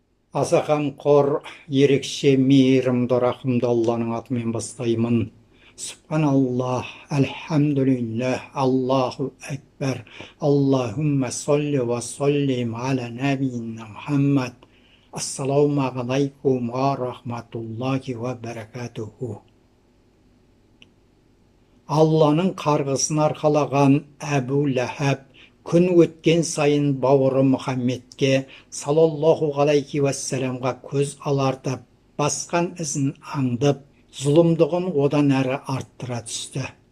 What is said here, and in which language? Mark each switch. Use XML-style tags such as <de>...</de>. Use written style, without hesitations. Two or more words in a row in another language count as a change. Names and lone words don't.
<kk>Аса қамқор, ерекше мейірімді рахымды Алланың атымен бастаймын.</kk> <ar>سبحان الله، الحمد لله، الله أكبر، اللهم صل وسلم على نبينا محمد. السلام عليكم ورحمة الله وبركاته.</ar> <kk>Алланың қарғысын арқалаған Әбу Ләхәб күн өткен сайын бауыры Мұхаммедке</kk> <ar>صلى الله عليه وسلم</ar> <kk>көз алартып, басқан ізін аңдып, зұлымдығын одан әрі арттыра түсті.</kk>